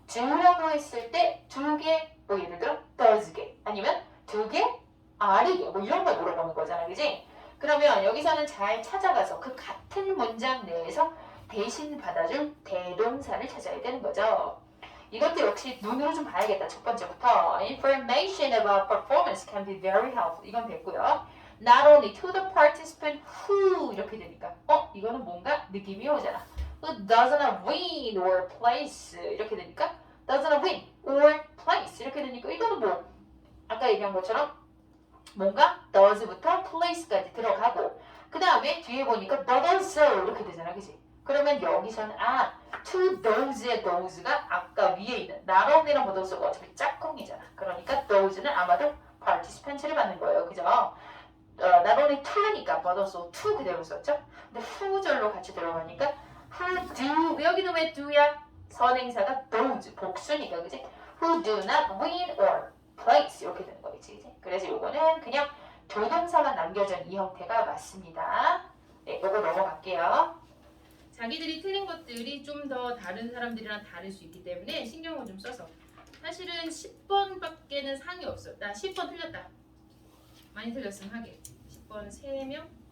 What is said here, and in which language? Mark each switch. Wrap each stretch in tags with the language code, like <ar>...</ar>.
<ko>do라고 했을 때 두 개, 뭐 예를 들어 does 개 아니면 두 개, are 개 뭐 이런 걸 물어보는 거잖아. 그지? 그러면 여기서는 잘 찾아가서 그 같은 문장 내에서 대신 받아줄 대동사를 찾아야 되는 거죠. 이것도 역시 눈으로 좀 봐야겠다. 첫 번째부터</ko> <en>Information about performance can be very helpful.</en> <ko>이건 됐고요.</ko> <en>Not only to the participant who</en> <ko>이렇게 되니까 이거는 뭔가 느낌이 오잖아.</ko> <en>Who doesn't win or place</en> <ko>이렇게 되니까</ko> <en>doesn't win or place</en> <ko>이렇게 되니까 이거는 뭐 아까 얘기한 것처럼 뭔가 does부터 place까지 들어가고 그 다음에 뒤에 보니까</ko> <en>but also</en> <ko>이렇게 되잖아. 그치? 그러면 여기서는</ko> <en>to those</en> <ko>의 those가 아까 위에 있는 not only랑 but also가 어차피 짝꿍이잖아. 그러니까 those는 아마도 participant를 받는 거예요. 그죠?</ko> <en>not only to</en> <ko>니까</ko> <en>but also to</en> <ko>그대로 썼죠? 근데 who절로 같이 들어가니까</ko> <en>who do</en> <ko>여기는 왜 do야? 선행사가 those 복수니까 그치?</ko> <en>who do not win or place</en> <ko>이렇게 되는 거겠지. 그치? 그래서 요거는 그냥 조동사만 남겨준 이 형태가 맞습니다. 네, 요거 넘어갈게요. 자기들이 틀린 것들이 좀 더 다른 사람들이랑 다를 수 있기 때문에 신경을 좀 써서 사실은 10번밖에는 상이 없어. 나 10번 틀렸다. 많이 틀렸으면 하게. 10번 3명?</ko>